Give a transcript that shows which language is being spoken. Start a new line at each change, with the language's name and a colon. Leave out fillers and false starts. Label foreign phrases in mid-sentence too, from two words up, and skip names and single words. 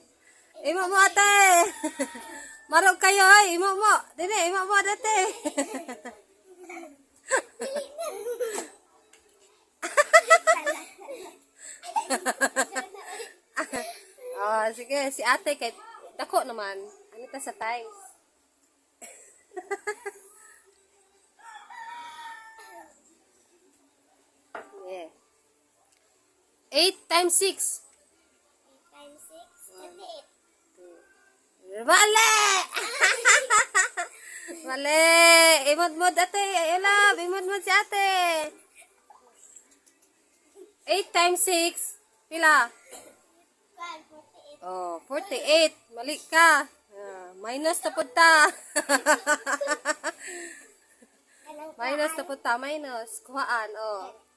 Cebuano: Imo mo ate. Marog kayo ay. Imo mo. Dili, imo mo dati. Sige, si ate kay dako naman. Ano ta sa times? Yeah. 8 times 6. 8 times 6, 28. Mali! Mali! Imod-mod ate. Ilab, imod-mod si ate. 8 times 6. Pila? 48. Oh, 48. Mali ka. Minus na punta. Minus na punta. Minus. Kuhaan. Oh.